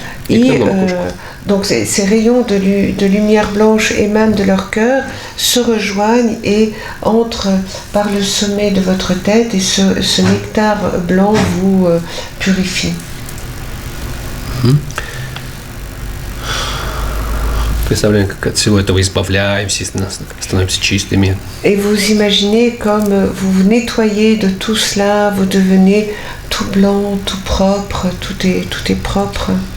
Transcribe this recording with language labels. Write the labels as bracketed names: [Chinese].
[French] Et donc ces rayons de lumière blanche émanent de leur cœur, se rejoignent et entrent par le sommet de votre tête, et ce nectar blanc vous purifie. [Russian] Представляем, как от всего этого избавляемся, становимся чистыми. [French] Et vous imaginez comme vous vous nettoyez de tout cela, vous devenez tout blanc, tout propre, tout est propre.